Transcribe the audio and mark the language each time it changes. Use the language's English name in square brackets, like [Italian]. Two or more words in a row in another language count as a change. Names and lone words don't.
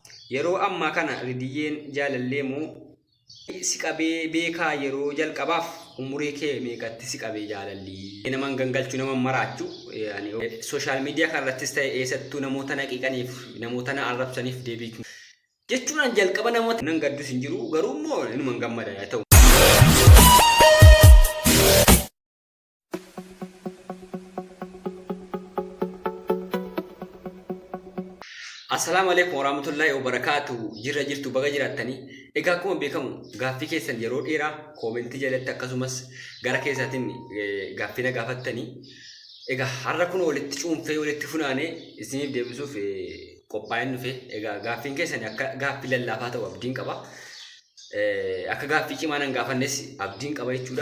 [Oromo] Yeroo ammaa kana ridiyyeen jaalallee moo si qabee beekaa yeroo jalqabaaf umurii kee meeqatti si qabee jaalalli. Naman gangalchuu naman maraachuu [English] sooshaal miidiyaa [Oromo] kanarrattis ta'e eessattuu namoota naqiqaniif namoota na arrabsaniif deebii jechuudhaan jalqaba namoota nan gaddus hin jiru garuu immoo inuman gammada yaa ta'u. [Arabic] السلام عليكم ورحمة الله وبركاته. [Oromo] Jirtu baga jiraatanii. Egaa akkuma beekamu gaaffii keessan yeroo dheeraa koomentii jalatti akkasumas gara keessaatiin gaaffii na gaafattanii. Egaa har'a kun walitti cuunfee walitti funaanee isiniif deebisuuf qophaa'een dhufe. Egaa gaaffiin keessan akka gaaffii lallaafaa ta'u abdiin qaba. Akka gaaffii cimaa nan gaafannes abdiin qaba jechuudha.